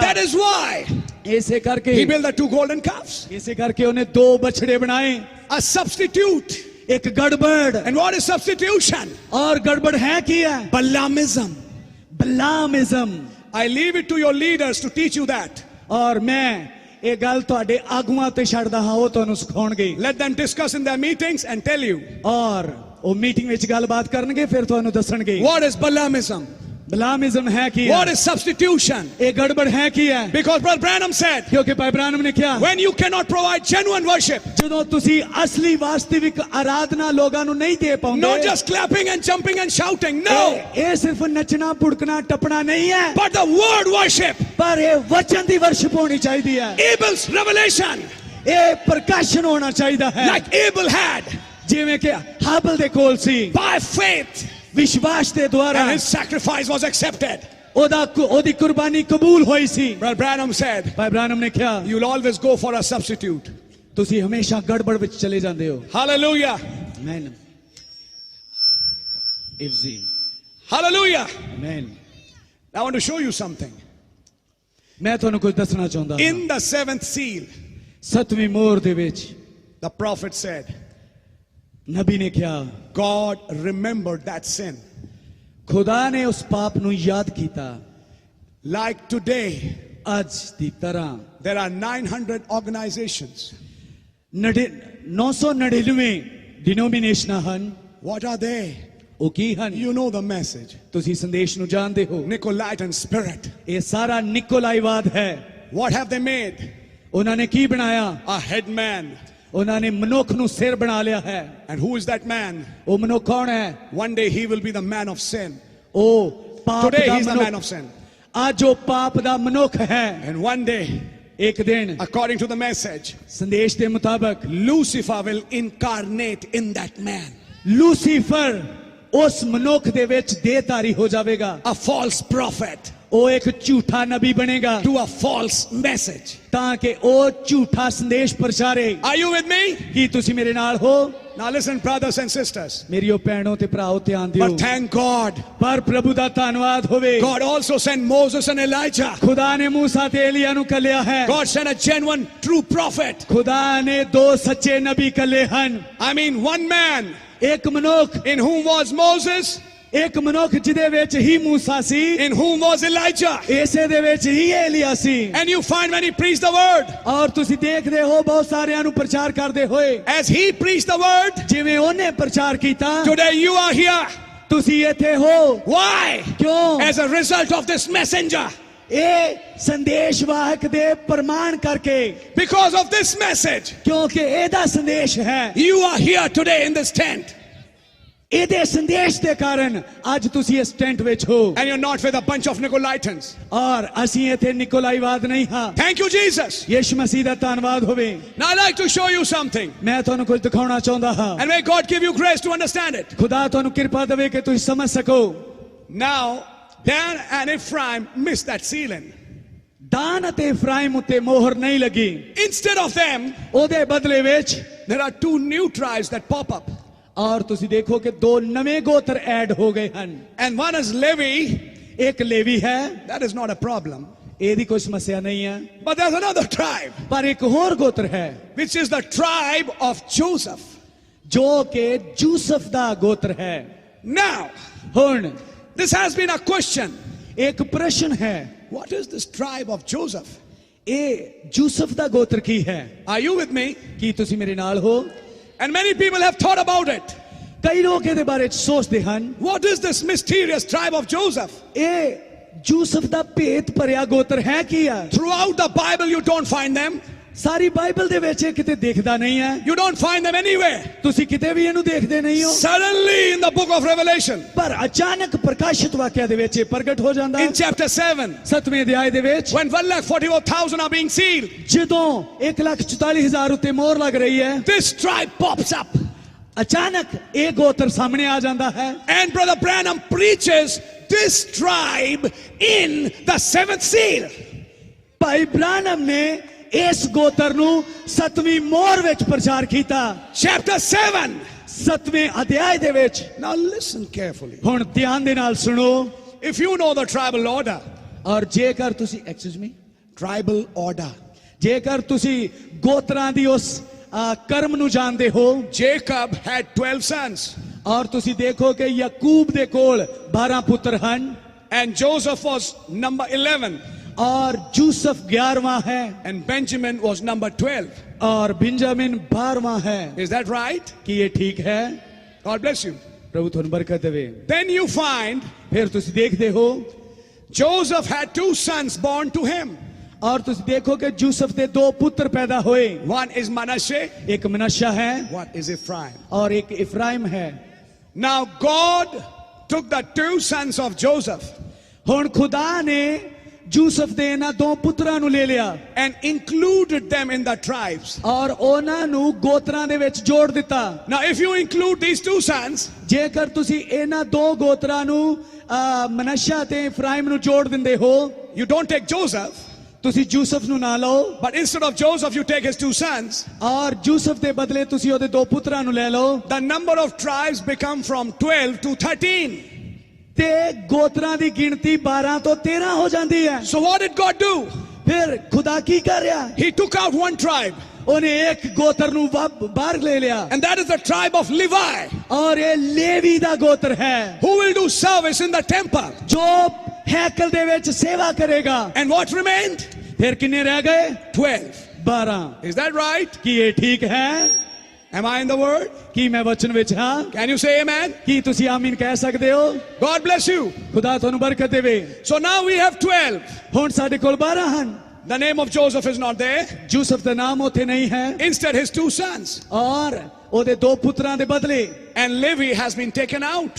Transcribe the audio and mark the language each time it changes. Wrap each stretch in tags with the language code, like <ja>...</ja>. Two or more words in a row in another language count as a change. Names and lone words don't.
<en>That is why</en> <pa>ਇਸੇ ਕਰਕੇ</pa> <en>he built the 2 golden calves.</en> <pa>ਇਸੇ ਕਰਕੇ ਉਹਨੇ ਦੋ ਬਛੜੇ ਬਣਾਏ।</pa> <en>A substitute.</en> <pa>ਇੱਕ ਗੜਬੜ।</pa> <en>And what is substitution?</en> <pa>ਔਰ ਗੜਬੜ ਹੈ ਕੀ ਹੈ?</pa> <en>Balaamism.</en> <pa>ਬਲਾमिज्म।</pa> <en>I leave it to your leaders to teach you that.</en> <pa>ਔਰ ਮੈਂ ਇਹ ਗੱਲ ਤੁਹਾਡੇ ਆਗੂਆਂ ਤੇ ਛੱਡਦਾ ਹਾਂ, ਉਹ ਤੁਹਾਨੂੰ ਸਿਖਾਉਣਗੇ।</pa> <en>Let them discuss in their meetings and tell you.</en> <pa>और ਉਹ ਮੀਟਿੰਗ ਵਿੱਚ ਗੱਲਬਾਤ ਕਰਨਗੇ, ਫਿਰ ਤੁਹਾਨੂੰ ਦੱਸਣਗੇ।</pa> <en>What is Balaamism?</en> <pa>ਬਲਾमिज्म है ਕੀ</pa> <en>What</en> <pa>है?</pa> <en>is substitution?</en> <pa>ਇਹ ਗੜਬੜ है ਕੀ ਹੈ?</pa> <en>Because Brother Branham said,</en> <pa>ਕਿਉਂਕਿ ਭਾਈ ਬ੍ਰਾਨਮ ਨੇ ਕਿਹਾ,</pa> <en>when you cannot provide genuine worship,</en> <pa>ਜਦੋਂ ਤੁਸੀਂ ਅਸਲੀ ਵਾਸਤਵਿਕ ਆਰਾਧਨਾ ਲੋਕਾਂ ਨੂੰ ਨਹੀਂ ਦੇ ਪਾਉਂਦੇ,</pa> <en>not just clapping and jumping and shouting, no,</en> <pa>ਇਹ ਸਿਰਫ ਨੱਚਣਾ ਭੁੜਕਣਾ ਟੱਪਣਾ ਨਹੀਂ ਹੈ,</pa> <en>but the word worship,</en> <pa>ਪਰ ਇਹ ਵਚਨ ਦੀ ਵਰਸ਼ਿਪ ਹੋਣੀ ਚਾਹੀਦੀ ਹੈ।</pa> <en>Abel's revelation.</en> <pa>ਇਹ ਪ੍ਰਕਾਸ਼ਨ ਹੋਣਾ ਚਾਹੀਦਾ ਹੈ</pa> <en>like Abel had</en> <pa>ਜਿਵੇਂ ਕਿ ਹਾਬਲ ਦੇ ਕੋਲ ਸੀ</pa> <en>by faith,</en> <pa>ਵਿਸ਼ਵਾਸ ਦੇ ਦੁਆਰਾ</pa> <en>and his sacrifice was accepted.</en> <pa>ਉਹਦੀ ਕੁਰਬਾਨੀ ਕਬੂਲ ਹੋਈ ਸੀ</pa> <en>Brother Branham said,</en> <pa>ਭਾਈ ਬ੍ਰਾਨਮ ਨੇ ਕਿਹਾ</pa> <en>you'll always go for a substitute.</en> <pa>ਤੁਸੀਂ ਹਮੇਸ਼ਾ ਗੜਬੜ ਵਿੱਚ ਚਲੇ ਜਾਂਦੇ ਹੋ</pa> <en>Hallelujah.</en> <pa>ਆਮੇਨ ਇਫਜ਼ੀ</pa> <en>Hallelujah.</en> <pa>ਆਮੇਨ</pa> <en>I want to show you something.</en> <pa>ਮੈਂ ਤੁਹਾਨੂੰ ਕੁਝ ਦੱਸਣਾ ਚਾਹੁੰਦਾ ਹਾਂ</pa> <en>In the seventh seal,</en> <pa>ਸੱਤਵੀਂ ਮੋਹਰ ਦੇ ਵਿੱਚ</pa> <en>the prophet said,</en> <pa>ਨਬੀ ਨੇ ਕਿਹਾ</pa> <en>God remembered that sin.</en> <pa>ਖੁਦਾ ਨੇ ਉਸ ਪਾਪ ਨੂੰ ਯਾਦ ਕੀਤਾ</pa> <en>Like today,</en> <pa>ਅੱਜ ਦੀ ਤਰ੍ਹਾਂ</pa> <en>there are 900 organizations.</en> <pa>999 ਡਿਨੋਮੀਨੇਸ਼ਨਾਂ ਹਨ</pa> <en>What are they?</en> <pa>ਉਹ ਕੀ ਹਨ</pa> <en>You know the message.</en> <pa>ਤੁਸੀਂ ਸੰਦੇਸ਼ ਨੂੰ ਜਾਣਦੇ ਹੋ</pa> <en>Nicolaitan spirit.</en> <pa>ਇਹ ਸਾਰਾ ਨਿਕੋਲਾਈਵਾਦ ਹੈ</pa> <en>What have they made?</en> <pa>ਉਹਨਾਂ ਨੇ ਕੀ ਬਣਾਇਆ</pa> <en>A head man.</en> <pa>ਉਹਨਾਂ ਨੇ ਮਨੁੱਖ ਨੂੰ ਸਿਰ ਬਣਾ ਲਿਆ ਹੈ</pa> <en>And who is that man?</en> <pa>ਉਹ ਮਨੁੱਖ ਕੌਣ ਹੈ</pa> <en>One day he will be the man of sin.</en> <pa>ਉਹ ਪਾਪ</pa> <en>Today</en> <pa>ਦਾ</pa> <en>he's the man</en> <pa>ਮਨੁੱਖ</pa> <en>of sin.</en> <pa>ਅੱਜ ਉਹ ਪਾਪ ਦਾ ਮਨੁੱਖ ਹੈ</pa> <en>And one day,</en> <pa>ਇੱਕ ਦਿਨ</pa> <en>according to the message,</en> <pa>ਸੰਦੇਸ਼ ਦੇ ਮੁਤਾਬਕ</pa> <en>Lucifer will incarnate in that man.</en> <pa>ਲੂਸੀਫਰ ਉਸ ਮਨੁੱਖ ਦੇ ਵਿੱਚ ਦੇਹਧਾਰੀ ਹੋ ਜਾਵੇਗਾ</pa> <en>A false prophet</en> <pa>ਉਹ ਇੱਕ ਝੂਠਾ ਨਬੀ ਬਣੇਗਾ</pa> <en>to a false message.</en> <pa>ਤਾਂ ਕਿ ਉਹ ਝੂਠਾ ਸੰਦੇਸ਼ ਪ੍ਰਚਾਰੇ</pa> <en>Are you with me?</en> <pa>ਕੀ ਤੁਸੀਂ ਮੇਰੇ ਨਾਲ ਹੋ</pa> <en>Now listen, brothers and sisters.</en> <pa>ਮੇਰੀਓ ਭੈਣੋ ਤੇ ਭਰਾਓ ਧਿਆਨ ਦਿਓ</pa> <en>But thank God,</en> <pa>ਪਰ ਪ੍ਰਭੂ ਦਾ ਧੰਨਵਾਦ ਹੋਵੇ</pa> <en>God also sent Moses and Elijah.</en> <pa>ਖੁਦਾ ਨੇ ਮੂਸਾ ਤੇ ਏਲੀਆ ਨੂੰ ਕੱਲਿਆ ਹੈ</pa> <en>God sent a genuine, true prophet.</en> <pa>ਖੁਦਾ ਨੇ ਦੋ ਸੱਚੇ ਨਬੀ ਕੱਲੇ ਹਨ</pa> <en>I mean, one man</en> <pa>ਇੱਕ ਮਨੁੱਖ</pa> <en>in whom was Moses,</en> <pa>ਇੱਕ ਮਨੁੱਖ ਜਿਹਦੇ ਵਿੱਚ ਹੀ ਮੂਸਾ ਸੀ</pa> <en>in whom was Elijah.</en> <pa>ਇਸੇ ਦੇ ਵਿੱਚ ਹੀ ਏਲੀਆ ਸੀ</pa> <en>And you find when he preached the word,</en> <pa>ਔਰ ਤੁਸੀਂ ਦੇਖਦੇ ਹੋ ਬਹੁਤ ਸਾਰਿਆਂ ਨੂੰ ਪ੍ਰਚਾਰ ਕਰਦੇ ਹੋਏ</pa> <en>as he preached the word,</en> <pa>ਜਿਵੇਂ ਉਹਨੇ ਪ੍ਰਚਾਰ ਕੀਤਾ</pa> <en>today you are here.</en> <pa>ਤੁਸੀਂ ਇੱਥੇ ਹੋ</pa> <en>Why?</en> <pa>ਕਿਉਂ</pa> <en>As a result of this messenger.</en> <pa>ਇਹ ਸੰਦੇਸ਼ਵਾਹਕ ਦੇ ਪ੍ਰਮਾਣ ਕਰਕੇ</pa> <en>Because of this message,</en> <pa>ਕਿਉਂਕਿ ਇਹਦਾ ਸੰਦੇਸ਼ ਹੈ</pa> <en>you are here today in this tent.</en> <pa>ਇਹਦੇ ਸੰਦੇਸ਼ ਦੇ ਕਾਰਨ ਅੱਜ ਤੁਸੀਂ ਇਸ ਟੈਂਟ ਵਿੱਚ ਹੋ</pa> <en>And you're not with a bunch of Nicolaitans.</en> <pa>ਔਰ ਅਸੀਂ ਇੱਥੇ ਨਿਕੋਲਾਈਵਾਦ ਨਹੀਂ ਹਾਂ</pa> <en>Thank you, Jesus.</en> <pa>ਯਿਸੂ ਮਸੀਹ ਦਾ ਧੰਨਵਾਦ ਹੋਵੇ</pa> <en>Now I'd like to show you something.</en> <pa>ਮੈਂ ਤੁਹਾਨੂੰ ਕੁਝ ਦਿਖਾਉਣਾ ਚਾਹੁੰਦਾ ਹਾਂ</pa> <en>And may God give you grace to understand it.</en> <pa>ਖੁਦਾ ਤੁਹਾਨੂੰ ਕਿਰਪਾ ਦੇਵੇ ਕਿ ਤੁਸੀਂ ਸਮਝ ਸਕੋ</pa> <en>Now, Dan and Ephraim missed that sealing.</en> <pa>ਦਾਨ ਅਤੇ ਇਫਰਾਇਮ ਉੱਤੇ ਮੋਹਰ ਨਹੀਂ ਲੱਗੀ</pa> <en>Instead of them,</en> <pa>ਉਹਦੇ ਬਦਲੇ ਵਿੱਚ</pa> <en>there are two new tribes that pop up.</en> <pa>ਔਰ ਤੁਸੀਂ ਦੇਖੋ ਕਿ ਦੋ ਨਵੇਂ ਗੋਤਰ ਐਡ ਹੋ ਗਏ ਹਨ</pa> <en>And one is Levi.</en> <pa>ਇੱਕ ਲੇਵੀ ਹੈ</pa> <en>That is not a problem.</en> <pa>ਇਹਦੀ ਕੋਈ ਸਮੱਸਿਆ ਨਹੀਂ ਹੈ</pa> <en>But there's another tribe,</en> <pa>ਪਰ ਇੱਕ ਹੋਰ ਗੋਤਰ ਹੈ</pa> <en>which is the tribe of Joseph.</en> <pa>ਜੋ ਕਿ ਯੂਸਫ ਦਾ ਗੋਤਰ ਹੈ</pa> <en>Now,</en> <pa>ਹੁਣ</pa> <en>this has been a question.</en> <pa>ਇੱਕ ਪ੍ਰਸ਼ਨ ਹੈ</pa> <en>What is this tribe of Joseph?</en> <pa>ਇਹ ਯੂਸਫ ਦਾ ਗੋਤਰ ਕੀ ਹੈ</pa> <en>Are you with me?</en> <pa>ਕੀ ਤੁਸੀਂ ਮੇਰੇ ਨਾਲ ਹੋ</pa> <en>And many people have thought about it.</en> <pa>ਕਈ ਲੋਕ ਇਹਦੇ ਬਾਰੇ ਚ ਸੋਚਦੇ ਹਨ</pa> <en>What is this mysterious tribe of Joseph?</en> <pa>ਇਹ ਯੂਸਫ ਦਾ ਭੇਤ ਭਰਿਆ ਗੋਤਰ ਹੈ ਕੀ ਆ</pa> <en>Throughout the Bible, you don't find them.</en> <pa>ਸਾਰੀ ਬਾਈਬਲ ਦੇ ਵਿੱਚ ਇਹ ਕਿਤੇ ਦਿਖਦਾ ਨਹੀਂ ਹੈ</pa> <en>You don't find them anywhere.</en> <pa>ਤੁਸੀਂ ਕਿਤੇ ਵੀ ਇਹਨੂੰ ਦੇਖਦੇ ਨਹੀਂ ਹੋ</pa> <en>Suddenly, in the book of Revelation,</en> <pa>ਪਰ ਅਚਾਨਕ ਪ੍ਰਕਾਸ਼ਿਤ ਵਾਕਿਆ ਦੇ ਵਿੱਚ ਇਹ ਪ੍ਰਗਟ ਹੋ ਜਾਂਦਾ</pa> <en>in chapter 7,</en> <pa>7ਵੇਂ ਅਧਿਆਇ ਦੇ ਵਿੱਚ</pa> <en>when 1,44,000 are being sealed,</en> <pa>ਜਦੋਂ 1,44,000 ਉੱਤੇ ਮੋਹਰ ਲੱਗ ਰਹੀ ਹੈ</pa> <en>this tribe pops up.</en> <pa>ਅਚਾਨਕ ਇਹ ਗੋਤਰ ਸਾਹਮਣੇ ਆ ਜਾਂਦਾ ਹੈ</pa> <en>And Brother Branham preaches this tribe in the seventh seal.</en> <pa>ਭਾਈ ਬ੍ਰਾਨਮ ਨੇ ਇਸ ਗੋਤਰ ਨੂੰ 7ਵੀਂ ਮੋਹਰ ਵਿੱਚ ਪ੍ਰਚਾਰ ਕੀਤਾ</pa> <en>Chapter 7.</en> <pa>7ਵੇਂ ਅਧਿਆਇ ਦੇ ਵਿੱਚ</pa> <en>Now listen carefully.</en> <pa>ਹੁਣ ਧਿਆਨ ਦੇ ਨਾਲ ਸੁਣੋ</pa> <en>If you know the tribal order,</en> <pa>ਔਰ ਜੇਕਰ ਤੁਸੀਂ</pa> <en>excuse me tribal order,</en> <pa>ਜੇਕਰ ਤੁਸੀਂ ਗੋਤਰਾਂ ਦੀ ਉਸ ਕਰਮ ਨੂੰ ਜਾਣਦੇ ਹੋ</pa> <en>Jacob had 12 sons.</en> <pa>ਔਰ ਤੁਸੀਂ ਦੇਖੋ ਕਿ ਯਾਕੂਬ ਦੇ ਕੋਲ 12 ਪੁੱਤਰ ਹਨ</pa> <en>And Joseph was number 11.</en> <pa>ਔਰ ਯੂਸਫ 11ਵਾਂ ਹੈ</pa> <en>And Benjamin was number 12.</en> <pa>ਔਰ ਬਿੰਜਾਮਿਨ 12ਵਾਂ ਹੈ</pa> <en>Is that right?</en> <pa>ਕੀ ਇਹ ਠੀਕ ਹੈ</pa> <en>God bless you.</en> <pa>ਪ੍ਰਭੂ ਤੁਹਾਨੂੰ ਬਰਕਤ ਦੇਵੇ</pa> <en>Then you find</en> <pa>ਫਿਰ ਤੁਸੀਂ ਦੇਖਦੇ ਹੋ</pa> <en>Joseph had 2 sons born to him.</en> <pa>ਔਰ ਤੁਸੀਂ ਦੇਖੋ ਕਿ ਯੂਸਫ ਦੇ ਦੋ ਪੁੱਤਰ ਪੈਦਾ ਹੋਏ</pa> <en>One is Manasseh,</en> <pa>ਇੱਕ ਮਨਸ਼ਾ ਹੈ</pa> <en>one is Ephraim.</en> <pa>ਔਰ ਇੱਕ ਇਫਰਾਇਮ ਹੈ</pa> <en>Now God took the 2 sons of Joseph</en> <pa>ਹੁਣ ਖੁਦਾ ਨੇ ਯੂਸਫ ਦੇ ਇਹਨਾਂ ਦੋ ਪੁੱਤਰਾਂ ਨੂੰ ਲੈ ਲਿਆ</pa> <en>and included them in the tribes.</en> <pa>ਔਰ ਉਹਨਾਂ ਨੂੰ ਗੋਤਰਾਂ ਦੇ ਵਿੱਚ ਜੋੜ ਦਿੱਤਾ।</pa> <en>Now, if you include these two sons,</en> <pa>ਜੇਕਰ ਤੁਸੀਂ ਇਹਨਾਂ ਦੋ ਗੋਤਰਾਂ ਨੂੰ ਮਨੱਸ਼ਾ ਤੇ ਇਫਰਾਇਮ ਨੂੰ ਜੋੜ ਦਿੰਦੇ ਹੋ,</pa> <en>you don't take Joseph,</en> <pa>ਤੁਸੀਂ ਯੂਸਫ ਨੂੰ ਨਾ ਲਓ</pa> <en>but instead of Joseph, you take his two sons.</en> <pa>ਔਰ ਯੂਸਫ ਦੇ ਬਦਲੇ ਤੁਸੀਂ ਉਹਦੇ ਦੋ ਪੁੱਤਰਾਂ ਨੂੰ ਲੈ ਲਓ,</pa> <en>The number of tribes become from 12 to 13.</en> <pa>ਤੇ ਗੋਤਰਾਂ ਦੀ ਗਿਣਤੀ 12 ਤੋਂ 13 ਹੋ ਜਾਂਦੀ ਹੈ।</pa> <en>So what did God do?</en> <pa>ਫਿਰ ਖੁਦਾ ਕੀ ਕਰ ਰਿਹਾ?</pa> <en>He took out one tribe,</en> <pa>ਉਹਨੇ ਇੱਕ ਗੋਤਰ ਨੂੰ ਬਾਹਰ ਲੈ ਲਿਆ</pa> <en>and that is the tribe of Levi,</en> <pa>ਔਰ ਇਹ ਲੇਵੀ ਦਾ ਗੋਤਰ ਹੈ</pa> <en>who will do service in the temple.</en> <pa>ਜੋ ਹੈਕਲ ਦੇ ਵਿੱਚ ਸੇਵਾ ਕਰੇਗਾ।</pa> <en>And what remained?</en> <pa>ਫਿਰ ਕਿੰਨੇ ਰਹਿ ਗਏ?</pa> <en>12.</en> <pa>12।</pa> <en>Is that right?</en> <pa>ਕੀ ਇਹ ਠੀਕ ਹੈ?</pa> <en>Am I in the word?</en> <pa>ਕੀ ਮੈਂ ਵਚਨ ਵਿੱਚ ਹਾਂ?</pa> <en>Can you say amen?</en> <pa>ਕੀ ਤੁਸੀਂ ਆਮੀਨ ਕਹਿ ਸਕਦੇ ਹੋ?</pa> <en>God bless you.</en> <pa>ਖੁਦਾ ਤੁਹਾਨੂੰ ਬਰਕਤ ਦੇਵੇ।</pa> <en>So now we have 12.</en> <pa>ਹੁਣ ਸਾਡੇ ਕੋਲ 12 ਹਨ।</pa> <en>The name of Joseph is not there.</en> <pa>ਯੂਸਫ ਦਾ ਨਾਮ ਉੱਥੇ ਨਹੀਂ ਹੈ</pa> <en>Instead, his two sons.</en> <pa>ਔਰ ਉਹਦੇ ਦੋ ਪੁੱਤਰਾਂ ਦੇ ਬਦਲੇ</pa> <en>And Levi has been taken out</en>